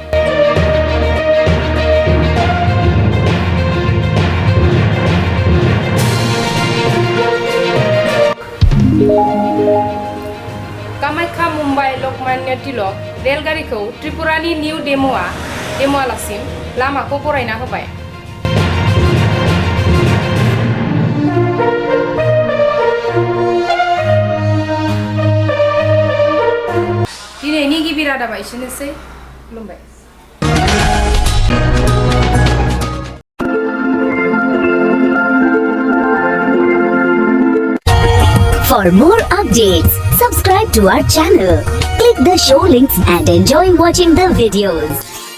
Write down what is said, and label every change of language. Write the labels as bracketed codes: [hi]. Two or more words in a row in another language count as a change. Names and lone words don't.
[brx] कामाख्या मुम्बाइ लकमान्य तिलक रेलगारिखौ त्रिपुरानि निउ डेमुआलासिम लामाखौ बरायना होबाय। दिनैनि गिबि रादाबा एसेनोसै। खुलुमबाय। [en] For more updates, subscribe to our channel, click the show links and enjoy watching the videos.